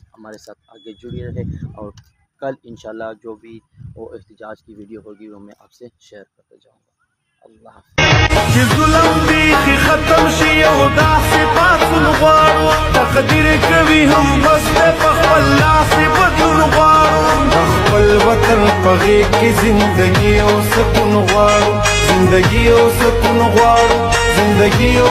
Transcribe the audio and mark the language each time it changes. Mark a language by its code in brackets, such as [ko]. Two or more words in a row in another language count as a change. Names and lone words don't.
[ur] ہمارے ساتھ آگے جڑے رہے، اور کل [ar] إن شاء الله [ur] جو بھی وہ احتجاج کی ویڈیو ہوگی وہ میں آپ سے شیئر کرتے جاؤں گا. اللہ حافظ. [ps] خپل وطن په غېږ کې زندګي او سکون غواړو، زندګي او سکون غواړو، زندګي